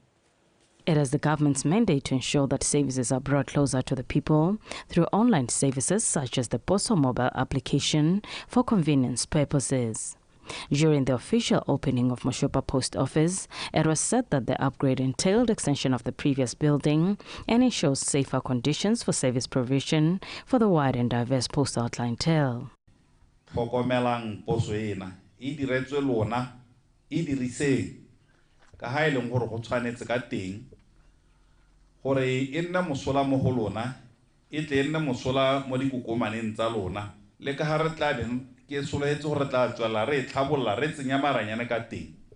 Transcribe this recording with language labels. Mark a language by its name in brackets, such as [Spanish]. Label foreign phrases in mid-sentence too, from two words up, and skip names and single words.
[English] It is the government's mandate to ensure that services are brought closer to the people through online services such as the Poso mobile application for convenience purposes. During the official opening of Moshopa Post Office, it was said that the upgrade entailed extension of the previous building and ensures safer conditions for service provision for the wide and diverse postal clientele. [Tswana] Tlhokomelang poso ena e diretswe lona e dirise ka ha ile gore go tshwanetse ka teng gore e nna mosola mo go lona e tle nna mosola mo dikokomaneng tsa lona le ka ha re tla beng ke soletse gore tla tswela re tlhabolla re tsenya maranyane ka teng